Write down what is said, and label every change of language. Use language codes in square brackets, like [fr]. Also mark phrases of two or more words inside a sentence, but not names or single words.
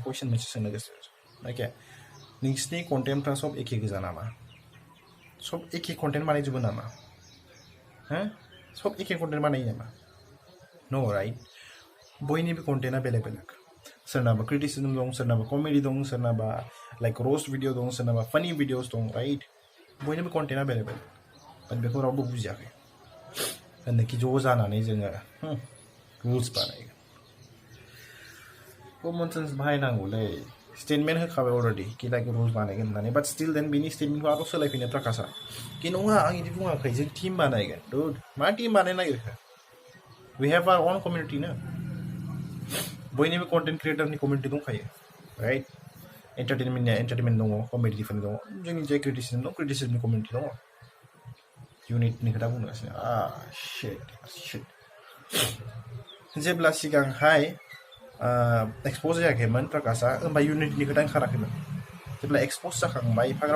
[brx] कुइसन मोनसे सोंनो गोसो ओके नोंसिनि कन्टेन्टफ्रा सब एखे गोजा नामा सब एखे कन्टेन्ट बानायजोबो नामा हो सब एखे कन्टेन्ट बानायो नामा [en] no right [brx] बयनिबो कन्टेन्टआ बेलेग बेलेग सोरनाबा क्रिटिसिजम दं सोरनाबा कमेडि दं सोरनाबा [en] like roast video [brx] दं सोरनाबा [en] funny videos [brx] दं राइट बयनिबो कन्टेन्टआ बेलेग बेलेग बाट बेखौ रावबो बुजियाखै होनोखि ज' जानानै जोङो रुल्स बानायगोन [en] common sense [brx] बाहायनांगौलै स्टेटमेन्ट होखाबाय अलरेडि कि [en] like rules [brx] बानायगोन होननानै [en] but still then [brx] बिनि स्टेटमेन्टखौ आरो सोलायफिनो प्रकाशआ कि नङा आं बिदि बुङाखै जों टिम बानायगोन दुड मा टिम बानायनो नागिरखो [en] we have our own community [brx] ना बयनिबो [en] content creator-ni [brx] कमिउनिटि दंखायो राइट एन्टारटेनमेन्टनिया एन्टारटेनमेन्ट दङ कमेडिफोरनि दङ जोंनि जाय क्रिटिसिजम दं क्रिटिसिजमनि कमिउनिटि दङ इउनिटनि खोथा बुंगासिनो शिट जेब्ला सिगांहाय एक्सप'ज जायाखैमोन प्रकाशआ होमबा इउनिटनि खोथा ओंखाराखैमोन जेब्ला एक्सप'ज जाखांबाय एफाग्राब